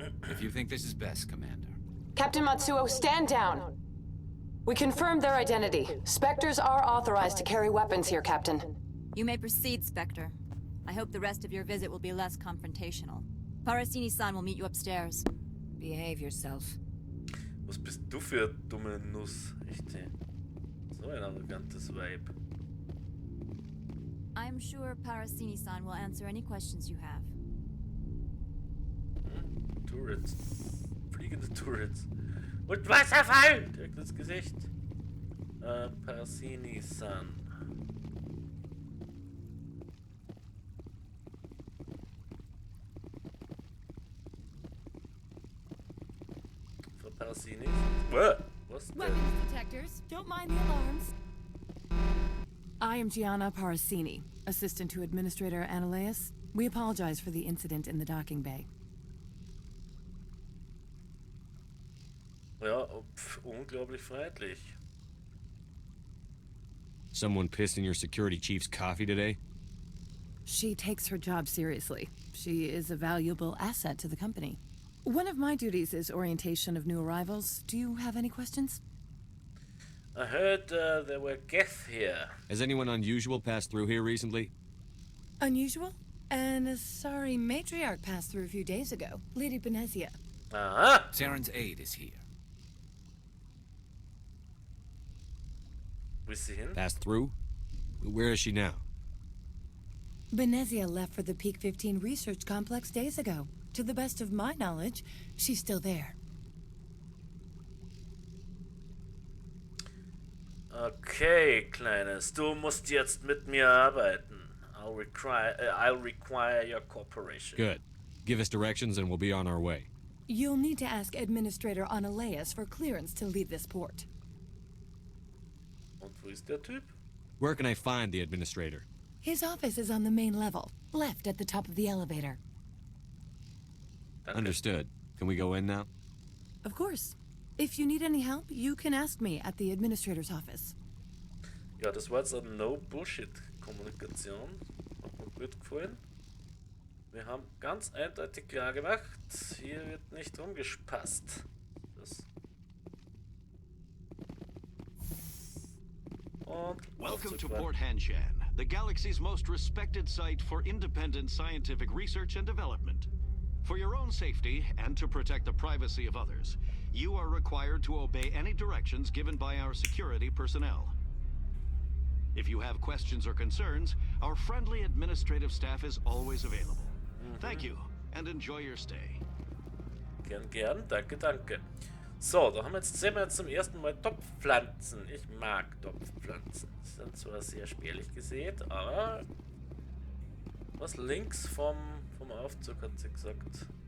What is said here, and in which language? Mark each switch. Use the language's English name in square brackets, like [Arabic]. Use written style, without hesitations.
[English] If you think this is best, Commander. Captain Matsuo, stand down. We confirmed their identity. Spectres are authorized to carry weapons here, Captain. You may proceed, Spectre. I hope the rest of your visit will be less confrontational. Parasini-san will meet you upstairs. Behave yourself. [German] Was bist du für eine dumme Nuss? Echt, so ein arrogantes Weib. [English] I'm sure Parasini-san will answer any questions you have. [German] Turrets. Fliegende Turrets. Und Wasserfall! Direkt ins Gesicht. [English] Parasini-san. [German] Frau Parasini? Was denn? [English] Weapons detectors. Don't mind the alarms. I am Gianna Parasini, assistant to Administrator Ananias. We apologize for the incident in the docking bay. [German] Ja, unglaublich freundlich. [English] Someone pissed in your security chief's coffee today? She takes her job seriously. She is a valuable asset to the company. One of my duties is orientation of new arrivals. Do you have any questions? I heard there were guests here. Has anyone unusual passed through here recently? Unusual? And a sorry matriarch passed through a few days ago. Lady Benezia. Ah! Saren's aide is here. We see him? Passed through? Where is she now? Benezia left for the Peak 15 research complex days ago. To the best of my knowledge, she's still there. [German] Okay, Kleines, du musst jetzt mit mir arbeiten. [English] I'll require your cooperation. Good. Give us directions and we'll be on our way. You'll need to ask Administrator Analeas for clearance to leave this port. [German] Und wo ist der Typ? [English] Where can I find the administrator? His office is on the main level, left at the top of the elevator. Understood. Can we go in now? Of course. If you need any help, you can ask me at the Administrator's office. [German] Ja, das war jetzt eine No-Bullshit-Kommunikation. Hat mir gut gefallen. Wir haben ganz eindeutig klar gemacht, hier wird nicht rumgespasst. Das. Und [English] welcome to Port Hanshan, the galaxy's most respected site for independent scientific research and development. For your own safety and to protect the privacy of others, you are required to obey any directions given by our security personnel. If you have questions or concerns, our friendly administrative staff is always available. Thank you, and enjoy your stay. [German] Gern, danke, danke. So, da sehen wir jetzt zum ersten Mal Topfpflanzen. Ich mag Topfpflanzen. Die sind zwar sehr spärlich gesät, aber was links vom Aufzug hat sie gesagt.